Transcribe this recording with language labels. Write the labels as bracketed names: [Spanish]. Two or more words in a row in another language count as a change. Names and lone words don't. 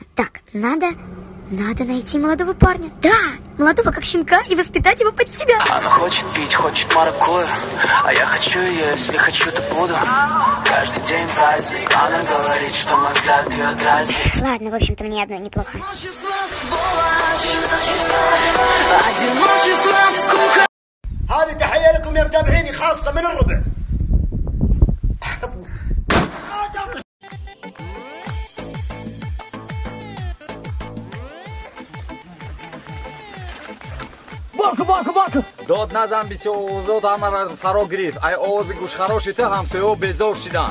[Russian] Так, надо найти молодого парня. Да, молодого как щенка и воспитать его под себя. Она хочет пить, хочет маракую, а я хочу ее, если хочу, то буду. Каждый день праздник, она говорит, что мой взгляд ее дразнит. Ладно, в общем-то, мне одно неплохо. [Arabic] هذه تحية لكم يا متابعيني خاصة من الربع. [Russian] Бака! [Tajik] Дод назам бисёзот ҳамара фаро гирифт. Ай овози гӯш харошита ҳамсоё безор шидан.